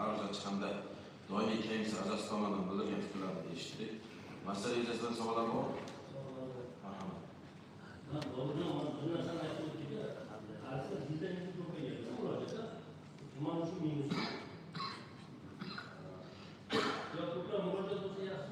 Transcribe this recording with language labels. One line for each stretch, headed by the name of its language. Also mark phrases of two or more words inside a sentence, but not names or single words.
Uzbek: nazoratchi hamda doimiy komissiya a'zosi tomonidan bildirilgan fikrlarni eshitdik. Masala yuzasidan savollar bormi? Marhamat.
Turkish: Ben doğrudan mantıklı
Uzbek: aytib o'tdik. Qarasa bizdan ko'payadi murojaatlar. Tuman uchun minus. Yo ko'proq murojaat bo'lsa yaxshi.